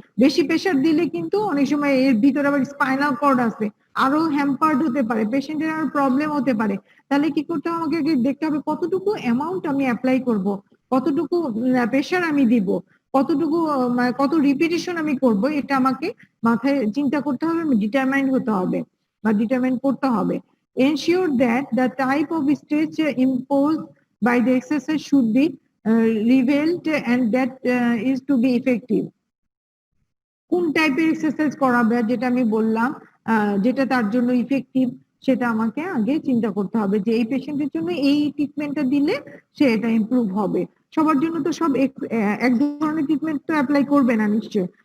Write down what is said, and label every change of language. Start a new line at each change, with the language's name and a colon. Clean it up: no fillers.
Bangla: বেশি প্রেশার দিলে কিন্তু অনেক সময় এর ভিতরে আবার স্পাইনাল কর্ড আছে, আরো হ্যাম্পার্ড হতে পারে, পেশেন্টের আরো প্রবলেম হতে পারে। তাহলে কি করতে হবে, আমাকে দেখতে হবে কতটুকু অ্যামাউন্ট আমি অ্যাপ্লাই করব, কতটুকু প্রেশার আমি দিব, কতটুকু কত রিপিটেশন আমি করব, এটা আমাকে মাথায় চিন্তা করতে হবে, ডিটারমাইন হতে হবে বা ডিটারমাইন করতে হবে।
English: Ensure that the type of stretch imposed by the exercise should be revealed and that is to be effective.
Bangla: কোন টাইপের এক্সারসাইজ করাবে, যেটা আমি বললাম যেটা তার জন্য ইফেক্টিভ, সেটা আমাকে আগে চিন্তা করতে হবে যে এই পেশেন্টের জন্য এই ট্রিটমেন্টটা দিলে সে এটা ইমপ্রুভ হবে। সবার জন্য তো সব এক ধরনের ট্রিটমেন্ট তো অ্যাপ্লাই করবে না নিশ্চয়ই।